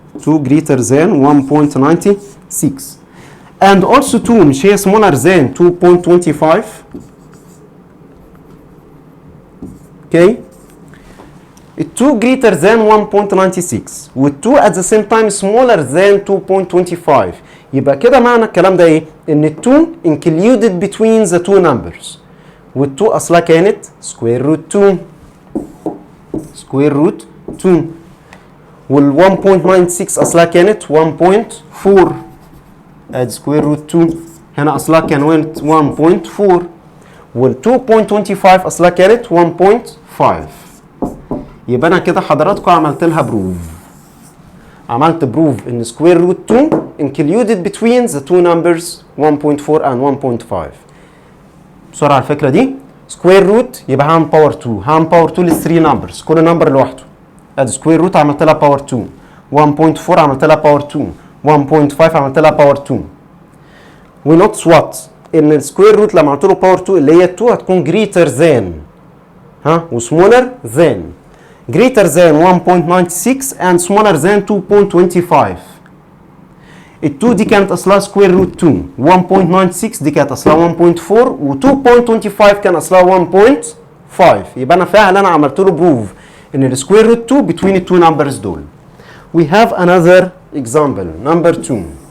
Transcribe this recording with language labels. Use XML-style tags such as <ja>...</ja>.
<en>2 greater than 1.96 and also 2</en> <ar>مش هي</ar> <en>smaller than 2.25. okay، ال 2 greater than 1.96 وال 2 at the same time smaller than 2.25.</en> <ar>يبقى كده معنى الكلام ده ايه؟ ان ال 2</ar> <en>included between the two numbers،</en> <ar>وال 2 اصلها كانت square root 2. square root 2 وال 1.96 اصلها كانت 1.4. ادي square root 2 هنا اصلها كانت 1.4 وال 2.25 اصلها كانت 1.5. يبقى انا كده حضراتكم عملت لها بروف. عملت بروف ان</ar> <en>square root 2 included between the two numbers 1.4 and 1.5.</en> <ar>بسرعه الفكره دي. square root يبقى هعمل باور 2. هعمل باور 2 لل 3 numbers، كل نمبر لوحده. ادي square root عملت لها باور 2. 1.4 عملت لها باور 2. 1.5 عملت لها باور 2. ونوتس وات ان السكوير روت لما عملت له باور 2 اللي هي 2 هتكون</ar> <en>greater than</en> <ar>وسمولر than.</ar> <en>greater than 1.96 and smaller than 2.25.</en> <ar>ال 2 دي كانت اصلها سكوير روت 2. 1.96 دي كانت اصلها 1.4 و 2.25 كان اصلها 1.5. يبقى انا فعلا عملت له بروف ان السكوير روت 2</ar> <en>between the two numbers</en> <ar>دول.</ar> <en>We have another example number 2.</en>